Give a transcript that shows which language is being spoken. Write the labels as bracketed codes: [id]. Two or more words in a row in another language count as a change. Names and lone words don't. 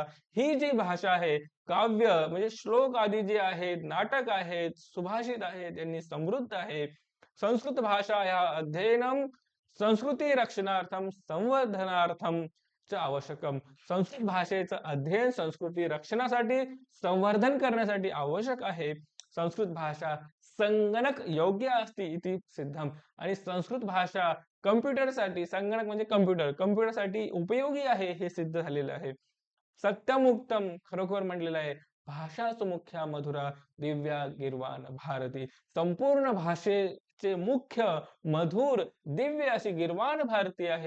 [mr] ही जी भाषा आहे, काव्य म्हणजे श्लोक आदी जे आहेत, नाटक आहेत, सुभाषित आहेत, यांनी समृद्ध आहे. [sa] संस्कृत भाषा या अध्ययनम संस्कृती रक्षणार्थम संवर्धनार्थम च आवश्यकम. [mr] संस्कृत भाषेचं अध्ययन संस्कृती रक्षणासाठी, संवर्धन करण्यासाठी आवश्यक आहे. [sa] संस्कृत भाषा संगणक योग्य असते इति सिद्धम. [mr] आणि संस्कृत भाषा कम्प्युटरसाठी, संगणक म्हणजे कम्प्युटरसाठी उपयोगी आहे हे सिद्ध झालेलं आहे. [sa] सत्यमुक्तम, [mr] खरोखर म्हटलेलं आहे. [sa] भाषा सुमुख्या मधुरा दिव्या गिरवान भारती. [mr] संपूर्ण भाषेचे मुख्य मधुर दिव्य अशी गिरवान भारती आहे.